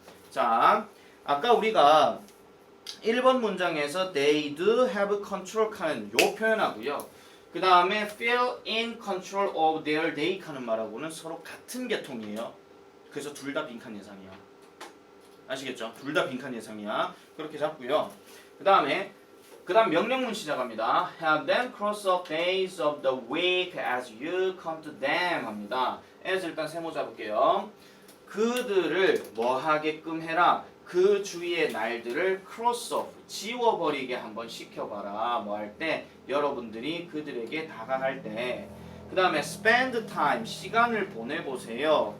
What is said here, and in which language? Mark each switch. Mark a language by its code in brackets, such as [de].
[ko] 자, 아까 우리가 1번 문장에서 [en] they do have control [ko] 하는 요 표현하고요. 그 다음에 [en] feel in control of their day [ko] 하는 말하고는 서로 같은 계통이에요. 그래서 둘 다 빈칸 예상이야. 아시겠죠? 둘 다 빈칸 예상이야. 그렇게 잡고요. 그 다음 명령문 시작합니다. [en] Have them cross off days of the week as you come to them [ko] 합니다. as 일단 세모 잡을게요. 그들을 뭐 하게끔 해라. 그 주위의 날들을 [en] cross off [ko] 지워버리게 한번 시켜봐라. 뭐 할 때 여러분들이 그들에게 다가갈 때. 그 다음에 [en] spend time [ko] 시간을 보내보세요.